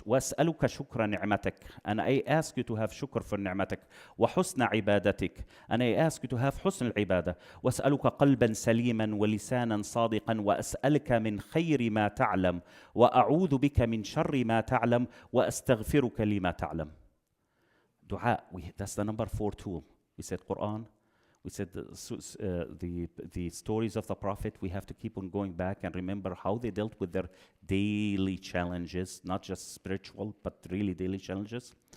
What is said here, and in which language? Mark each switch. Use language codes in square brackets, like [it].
[ar] وَأَسْأَلُكَ شُكْرَ نِعْمَتَكَ, [en] and I ask you to have shukr for ni'matak. [ar] وَحُسْنَ عِبَادَتِكَ, [en] and I ask you to have [ar] حسن العبادة. وَأَسْأَلُكَ قَلْبًا سَلِيمًا وَلِسَانًا صَادِقًا وَأَسْأَلُكَ مِنْ خَيْرِ مَا تَعْلَمُ وَأَعُوذُ بِكَ مِنْ شَرِّ مَا تَعْلَمُ وَأَسْتَغْفِرُكَ لِمَا تَعْلَمُ. [en] Dua, that's the number 4 tool. We said Quran, We said the stories of the Prophet, we have to keep on going back and remember how they dealt with their daily challenges, not just spiritual, but really daily challenges.